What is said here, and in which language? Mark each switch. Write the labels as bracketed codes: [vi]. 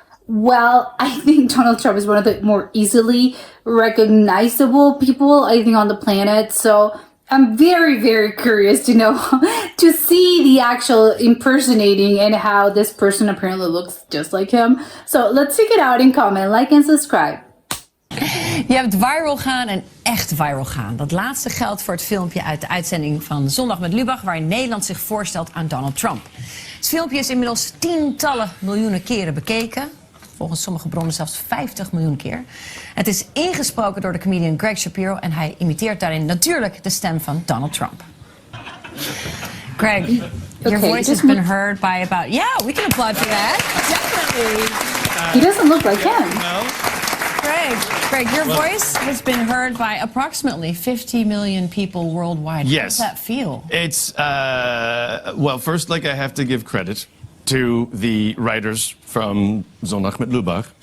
[en] Well, I think Donald Trump is one of the more easily recognizable people, I think, on the planet. So I'm very, very curious to know, to see the actual impersonating and how this person apparently looks just like him. So let's check it out and comment, like and subscribe. [nl] Je hebt viral gaan en echt viral gaan. Dat laatste geldt voor het filmpje uit de uitzending van Zondag met Lubach, waarin Nederland zich voorstelt aan Donald Trump. Het filmpje is inmiddels tientallen miljoenen keren bekeken. Volgens sommige bronnen zelfs 50 miljoen keer. Het is ingesproken door de comedian Greg Shapiro en hij imiteert daarin natuurlijk de stem van Donald Trump. [en] Greg, your voice has been heard by about... Yeah, we can applaud for that. Definitely. He doesn't look like him. No. Greg, your voice has been heard by approximately 50 million people worldwide. Yes. How does that feel? It's, well, first, I have to give credit to the writers from Zondag met Lubach.